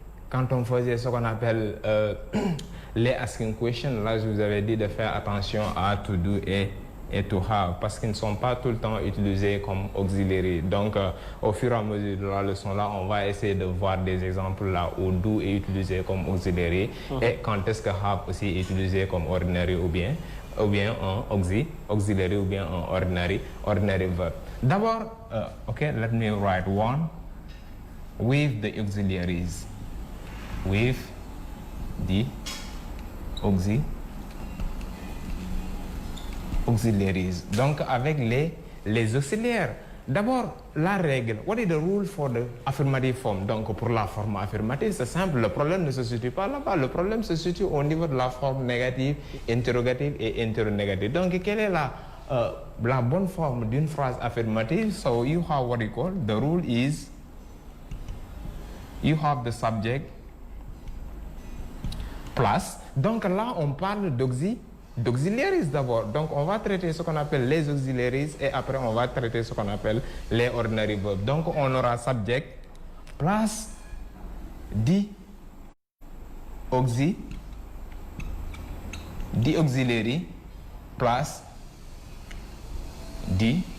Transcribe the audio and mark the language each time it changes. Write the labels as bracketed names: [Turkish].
[French] Quand on faisait ce qu'on appelle les asking questions, là je vous avais dit de faire attention à to do et to have, parce qu'ils ne sont pas tout le temps utilisés comme auxiliaires. Donc au fur et à mesure de la leçon là, on va essayer de voir des exemples là où do est utilisé comme auxiliaire et quand est-ce que have aussi est utilisé comme ordinary ou bien un auxiliary ou bien un ordinary verb. [English] D'abord, okay, let me write one with the auxiliaries. With the auxiliaries. [French] Donc avec les auxiliaires. D'abord, la règle. [English] What is the rule for the affirmative form? [French] Donc pour la forme affirmative, c'est simple. Le problème ne se situe pas là-bas. Le problème se situe au niveau de la forme négative, interrogative et interrogative. Donc quelle est la bonne forme d'une phrase affirmative? [English] So you have what you call, the rule is, you have the subject plus. [French] Donc là, on parle d'auxiliaries d'abord. Donc on va traiter ce qu'on appelle les auxiliaries et après on va traiter ce qu'on appelle les ordinary verbs. Donc on aura [English] subject plus the auxiliary plus the